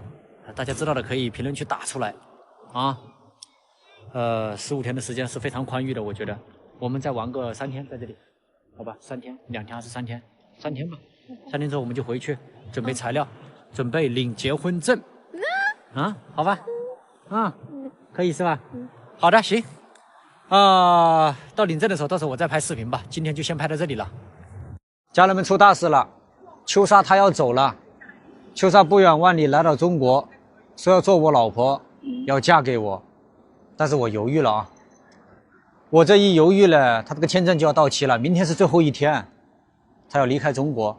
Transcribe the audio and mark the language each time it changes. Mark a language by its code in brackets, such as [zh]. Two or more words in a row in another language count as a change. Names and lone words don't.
[zh] 大家知道的可以評論區打出來啊。15天的時間是非常寬裕的，我覺得我們再玩個3天在這裡，好吧？3天，2天還是3天？3天吧。3天之後我們就回去準備材料，準備領結婚證。啊，好吧？可以是吧？好的，行。到領證的時候，到時候我再拍視頻吧。今天就先拍到這裡了。家人們，出大事了，秋莎她要走了。秋莎不遠萬里來到中國，說要做我老婆，要嫁給我。但是我猶豫了啊！我這一猶豫了，他這個簽證就要到期了，明天是最後一天，他要離開中國。